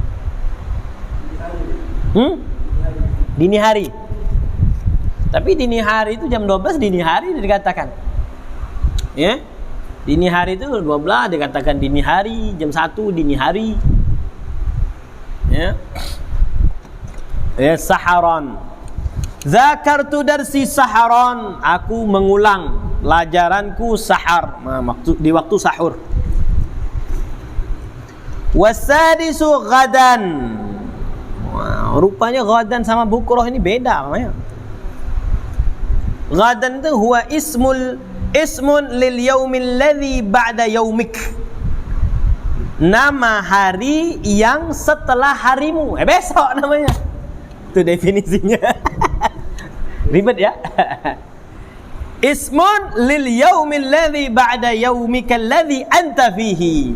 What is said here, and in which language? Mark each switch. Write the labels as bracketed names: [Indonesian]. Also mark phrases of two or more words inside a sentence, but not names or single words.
[Indonesian] Dini hari. Tapi dini hari itu jam 12 dini hari dikatakan. Ya. Dini hari itu 12 dikatakan dini hari, jam 1 dini hari. Ya. [Arabic] Saharon. ذاكرت درسي سحرا. [Indonesian] Aku mengulang pelajaranku sahar. Di waktu sahur. [Arabic] وسأدرس غدا. [Indonesian] Rupanya ghadan sama bukrah ini beda namanya. [Arabic] Ghadan itu هو اسم لليوم الذي بعد يومك. [Indonesian] Nama hari yang setelah harimu. Besok namanya. Itu definisinya. Ribet ya. [Arabic] اسم لليوم الذي بعد يومك الذي أنت فيه.